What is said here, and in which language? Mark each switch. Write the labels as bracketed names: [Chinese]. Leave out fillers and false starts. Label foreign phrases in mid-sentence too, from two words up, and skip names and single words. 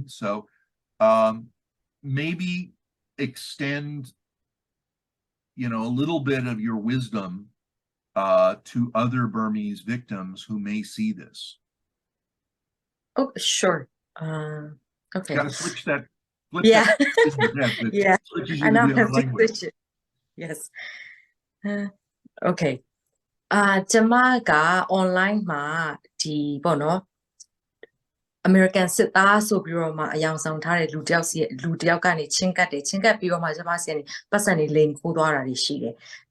[English] So maybe extend, you know, a little bit of your wisdom to other Burmese victims who may see this. Oh, sure. Okay. Got to switch that, flip Yeah. that, Yeah. switches I you to now the other have to language. switch it. Yes. Okay. [Burmese] ကျမက online မှာဒီပေါ့နော် American စစ်သားဆိုပြီးတော့မှအယောင်ဆောင်ထားတဲ့လူတယောက်ကနေချင်းကပ်ပြီးတော့မှကျမစီကနေပတ်စံတွေလိမ်ခိုးသွားတာတွေရှိတယ်။